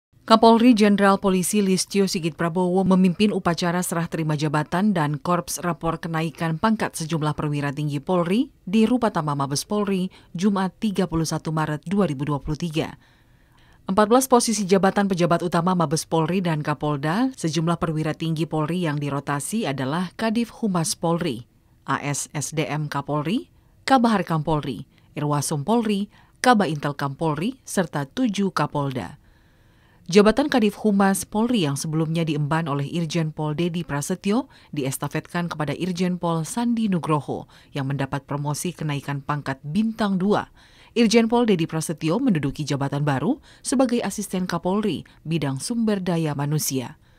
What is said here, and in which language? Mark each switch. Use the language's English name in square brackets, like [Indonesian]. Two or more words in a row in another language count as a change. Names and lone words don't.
[Indonesian] Kapolri Jenderal Polisi Listio Sigit Prabowo memimpin upacara serah terima jabatan dan korps rapor kenaikan pangkat sejumlah perwira tinggi Polri di Rupatama Mabes Polri, Jumat 31 Maret 2023. 14 posisi jabatan pejabat utama Mabes Polri dan Kapolda, sejumlah perwira tinggi Polri yang dirotasi adalah Kadif Humas Polri, ASSDM Kapolri, Kabahar Kampolri, Irwasum Polri, Kaba Intel Kampolri, serta 7 Kapolda. Jabatan Kadif Humas Polri yang sebelumnya diemban oleh Irjen Pol Dedi Prasetyo diestafetkan kepada Irjen Pol Sandi Nugroho yang mendapat promosi kenaikan pangkat bintang 2. Irjen Pol Dedi Prasetyo menduduki jabatan baru sebagai Asisten Kapolri bidang sumber daya manusia.